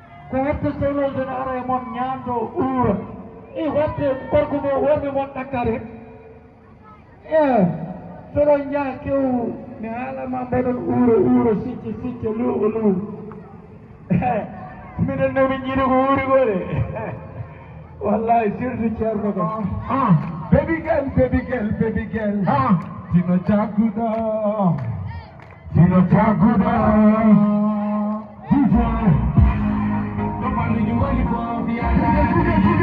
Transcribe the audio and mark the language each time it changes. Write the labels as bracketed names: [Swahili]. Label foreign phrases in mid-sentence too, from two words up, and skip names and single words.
[Fula] Ko watta sehlol dene ara e mon ñaamdo uura. E watte gorko mo worɓe mon ɗakkare. Eh, soɗo jaa kew mi haalama mbaɗon uuro uuro sicce sicce luuɓo luuɓo. Minen no min yiɗi ko wuri ko de. Wallahi, surtout Ceerno kam. [English] Ah, baby girl, baby girl, baby girl. Ah. Dino Jaguda. Dino Jaguda. D J. Nobody you want it for,